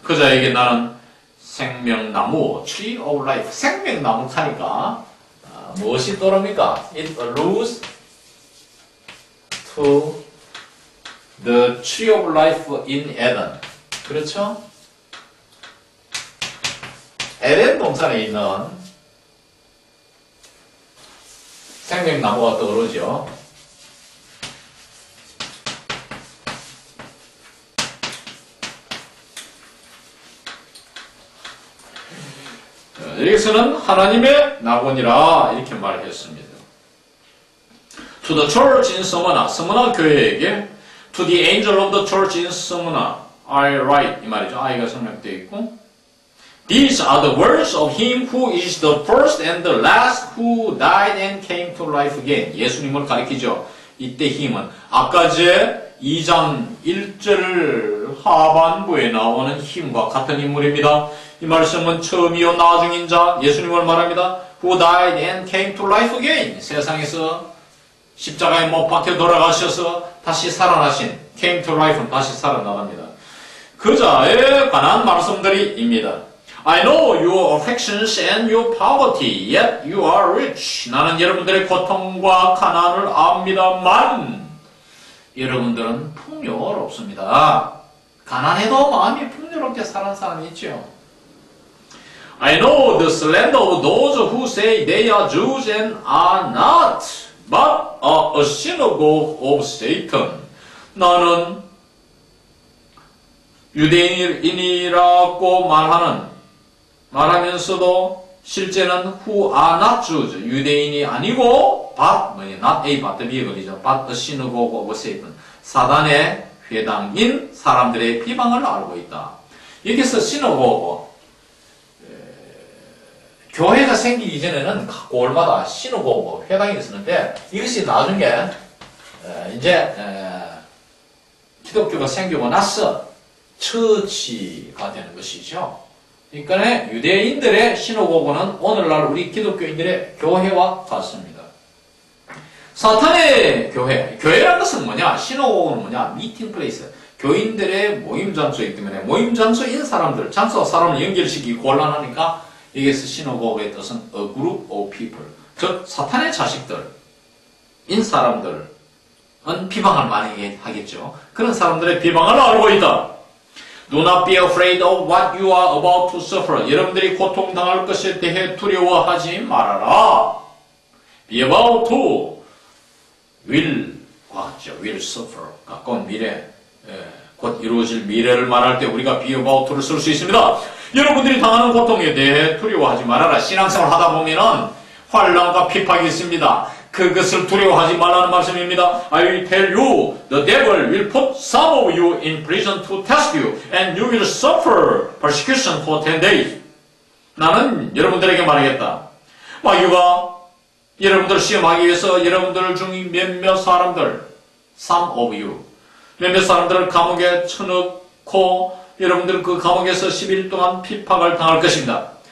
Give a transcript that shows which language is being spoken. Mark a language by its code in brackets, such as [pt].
[ko] 그 자에게 나는 생명나무, [en] tree of life, [ko] 생명나무 타니까 무엇이 떠오릅니까? [en] It alludes to the tree of life in Eden. [ko] 그렇죠? 에덴 동산에 있는 생명나무가 떠오르죠. 여기서는 하나님의 낙원이라 이렇게 말했습니다. [en] To the church in Smyrna, [ko] 스무나 교회에게 [en] To the angel of the church in Smyrna, I write, [ko] 이 말이죠. [en] I가 [ko] 省略되어 있고 [en] These are the words of him who is the first and the last who died and came to life again. [ko] 예수님을 가리키죠. 이때 힘은 아까 제 2장 1절 하반부에 나오는 힘과 같은 인물입니다. 이 말씀은 처음이요 나중인 자 예수님을 말합니다. [en] Who died and came to life again. [ko] 세상에서 십자가에 못 박혀 돌아가셔서 다시 살아나신 [en] came to life [ko] 는 다시 살아나갑니다. 그 자에 관한 말씀들이입니다. [en] I know your afflictions and your poverty, yet you are rich. [ko] 나는 여러분들의 고통과 가난을 압니다만 여러분들은 풍요롭습니다. 가난해도 마음이 풍요롭게 사는 사람이 있죠. [en] I know the slander of those who say they are Jews and are not, but are a synagogue of Satan. [ko] 나는 유대인이라고 말하면서도 실제는 [en] who are not Jews, [ko] 유대인이 아니고 but, not A, but B에 걸리죠. [en] but a synagogue of Satan, [ko] 사단의 회당인 사람들의 비방을 알고 있다. 여기서 synagogue, 교회가 생기기 전에는 각 골마다 synagogue, 회당이 있었는데 이것이 나중에 이제 기독교가 생기고 나서 처치가 되는 것이죠. 그러니까 유대인들의 시노고고는 오늘날 우리 기독교인들의 교회와 같습니다. 사탄의 교회라는 것은 뭐냐? 시노고고는 뭐냐? 미팅 플레이스. 교인들의 모임 장소이기 때문에 모임 장소인 사람들, 장소와 사람을 연결시키기 곤란하니까 여기서 시노고고의 뜻은 [en] a group of people. [ko] 즉 사탄의 자식들인 사람들은 비방을 많이 하겠죠. 그런 사람들의 비방을 알고 있다. [en] Do not be afraid of what you are about to suffer. [ko] 여러분들이 고통당할 것에 대해 두려워하지 말아라. [en] Be about to will suffer. [ko] 가까운 미래, 곧 이루어질 미래를 말할 때 우리가 be about to를 쓸 수 있습니다. 여러분들이 당하는 고통에 대해 두려워하지 말아라. 신앙생활 하다 보면은 환난과 핍박이 있습니다. 그것을 두려워하지 말라는 말씀입니다. [en] I will tell you, the devil will put some of you in prison to test you, and you will suffer persecution for 10 days. [ko] 나는 여러분들에게 말하겠다. 마귀가 여러분들을 시험하기 위해서 여러분들 중 몇몇 사람들, [en] some of you, [ko] 몇몇 사람들을 감옥에 쳐넣고 여러분들은 그 감옥에서 10일 동안 핍박을 당할 것입니다.